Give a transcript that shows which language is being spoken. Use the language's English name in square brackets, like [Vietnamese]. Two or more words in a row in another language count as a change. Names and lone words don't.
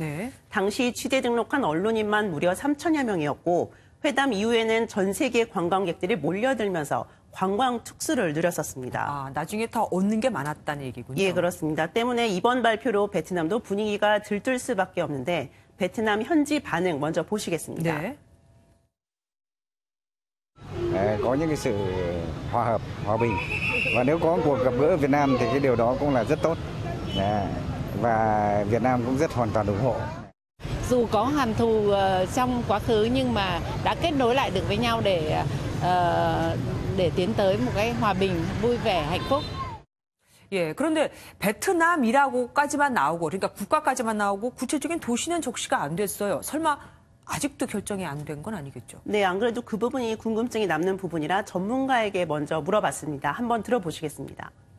[Korean] 당시 취재 등록한 언론인만 무려 3천여 명이었고 회담 이후에는 전 세계 관광객들이 몰려들면서 관광 특수를 누렸었습니다. 아, 나중에 더 얻는 게 많았다는 얘기군요. 예, 그렇습니다. 때문에 이번 발표로 베트남도 분위기가 들뜰 수밖에 없는데 베트남 현지 반응 먼저 보시겠습니다. [Vietnamese] Có những cái sự hòa hợp, hòa bình. Và nếu có cuộc gặp gỡ ở Việt Nam thì cái điều đó cũng là rất tốt. Và Việt Nam cũng rất hoàn toàn ủng hộ. Dù có hằn thù trong quá khứ nhưng mà đã kết nối lại được với nhau để tiến tới một cái hòa bình, vui vẻ, hạnh phúc. [Korean] 예, 그런데 베트남이라고까지만 나오고, 그러니까 국가까지만 나오고 구체적인 도시는 적시가 안 됐어요. 설마 아직도 결정이 안 된 건 아니겠죠? 네, 안 그래도 그 부분이 궁금증이 남는 부분이라 전문가에게 먼저 물어봤습니다. 한번 들어보시겠습니다.